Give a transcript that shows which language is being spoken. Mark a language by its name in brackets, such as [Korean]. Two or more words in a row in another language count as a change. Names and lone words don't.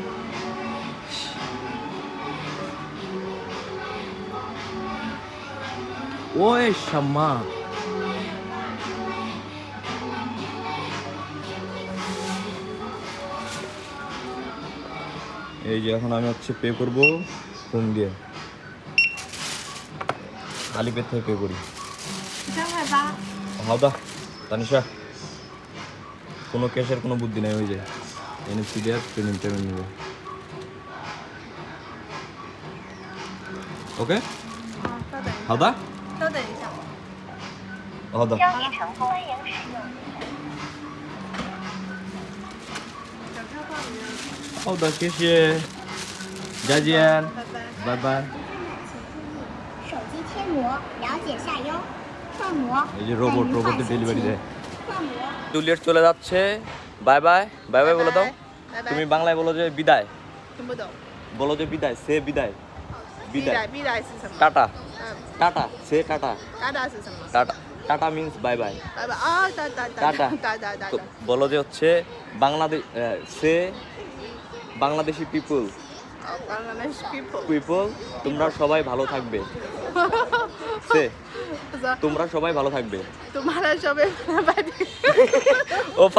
[Bangla] 为什么？এই যে এখন আমি হচ্ছে পে করবো ফোন দিয়ে, আলিপে থেকে পে করি। [Chinese] 13 块8。 [Bangla] 好的 তানিশা, কোনো ক্যাশের কোনো বুদ্ধি নাই, হয়ে যায় এনএফসি দিয়ে পেমেন্ট নেবে। ওকে [Chinese] 好，稍等一下。好的稍等一下。好的。交易成功，欢迎使用。小票报名。好的，谢谢，再见，拜拜。拜拜。手机贴膜，了解下优。饭馍， [Bangla] এই যে রোবট রোবটের ডেলিভারি দেয় [Chinese] 饭馍。 [Bangla] জুলিয়েট চলে যাচ্ছে [English] bye bye bye bye [Bangla] বলে দাও [Chinese] 拜 [Bangla] তুমি [Chinese] 拜。 [Bangla] বাংলায় বলো যে বিদায় [Chinese] 听不懂。 [Bangla] বলো যে বিদায় সে বিদায় [Chinese] 必 [Bangla] বিদায় [Chinese] 来必来是什么？ [Bangla] টাটা 嗯， টাটা সে টাটা [Chinese] 哒哒是什么？ [Bangla] টাটা টাটা [English] means bye bye [Chinese] 拜拜啊，哒哒哒 [Bangla] টাটা [Chinese] 哒哒哒 [Bangla] তো [Chinese] 哒。 [Bangla] বলো যে হচ্ছে বাংলাদেশ সে [English] Bangladeshi people [Chinese] 哦， [English] Bangladesh people。 [Bangla] পিপল তোমরা সবাই ভালো থাকবে সে [Chinese] 他说 [Bangla] তোমরা সবাই ভালো থাকবে ：“তোমারা সবাই ভালো থাকবে। ও পারে না